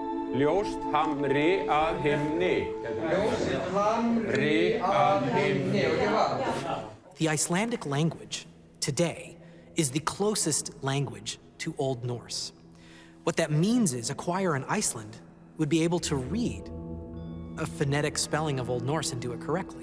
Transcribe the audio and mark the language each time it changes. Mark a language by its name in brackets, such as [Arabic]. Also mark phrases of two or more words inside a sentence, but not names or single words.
[Icelandic] Ljóst hamri að himni. Ljóst hamri að himni. [English] The Icelandic language today is the closest language to Old Norse. What that means is a choir in Iceland would be able to read a phonetic spelling of Old Norse and do it correctly.